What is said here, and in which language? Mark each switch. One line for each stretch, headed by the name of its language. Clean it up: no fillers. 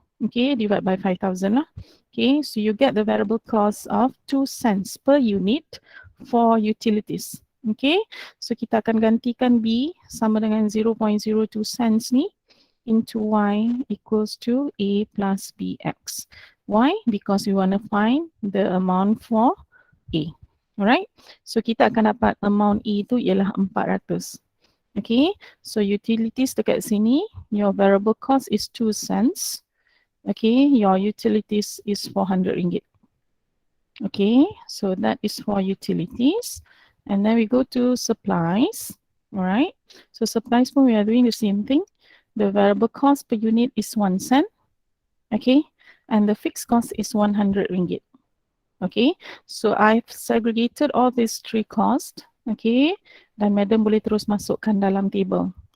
English: Okay, divide by 5,000 lah. Okay, so you get the variable cost of 2 cents per unit for utilities. Okay, so
Malay: kita akan gantikan B sama dengan 0.02 cents ni
English: into Y equals to A plus BX. Why? Because we want to find the amount for A.
Malay: Alright, so kita akan dapat amount A tu ialah 400.
English: Okay, so utilities
Malay: dekat sini,
English: your variable cost is 2 cents. Okay, your utilities is 400 ringgit. Okay, so that is for utilities. And then we go to supplies. Alright, so supplies we are doing the same thing. The variable cost per unit is 1 cent. Okay, and the fixed cost is 100 ringgit. Okay, so I've segregated all these 3 costs.
Malay: Okay, dan madam boleh terus masukkan dalam table.